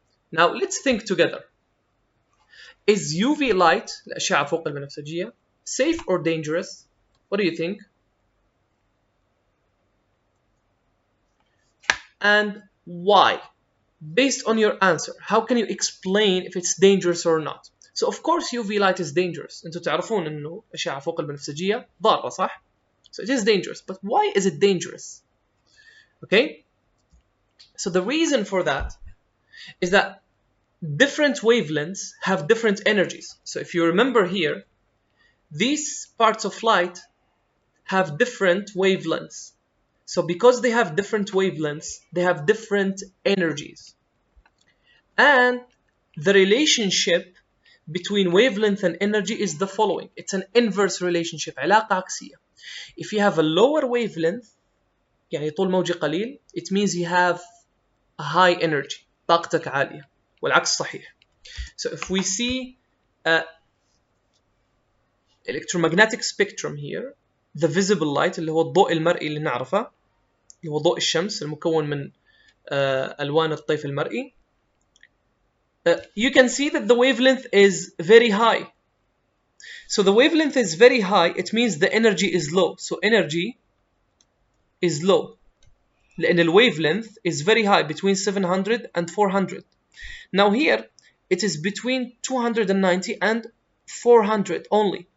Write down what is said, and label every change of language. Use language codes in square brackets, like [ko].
[en] Now let's think together. Is UV light, [ar] الأشعة فوق البنفسجية, [en] safe or dangerous? What do you think? And why? Based on your answer, how can you explain if it's dangerous or not? So of course UV light is dangerous. [ar] انتوا تعرفون إنه أشعة فوق البنفسجية ضارة, صح? [en] So it is dangerous. But why is it dangerous? Okay? So the reason for that is that different wavelengths have different energies. So if you remember here, these parts of light have different wavelengths. So because they have different wavelengths, they have different energies. And the relationship between wavelength and energy is the following. It's an inverse relationship, [ar] علاقة عكسية. [en] If you have a lower wavelength, [ar] يعني طول موجي قليل, [en] it means you have a high energy, [ar] طاقتك عالية. والعكس صحيح. [en] So if we see electromagnetic spectrum here, the visible light [ar] اللي هو الضوء المرئي اللي نعرفه اللي هو ضوء الشمس المكون من ألوان الطيف المرئي, [en] you can see that the wavelength is very high. So the wavelength is very high, it means the energy is low. So energy is low. لأن the wavelength is very high, between 700 and 400. Now here, it is between 290 and 400 only.